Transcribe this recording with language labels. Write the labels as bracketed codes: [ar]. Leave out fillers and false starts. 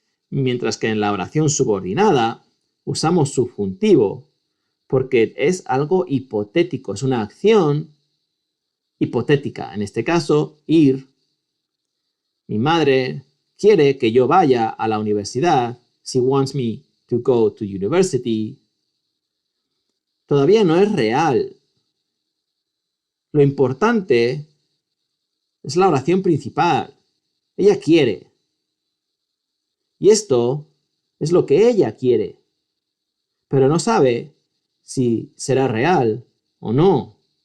[es] Mientras que en la oración subordinada usamos subjuntivo porque es algo hipotético, es una acción hipotética. En este caso, ir. Mi madre quiere que yo vaya a la universidad. [en] She wants me to go to university. [es] Todavía no es real. Lo importante es la oración principal. Ella quiere. Y esto es lo que ella quiere. Pero no sabe si será real o no.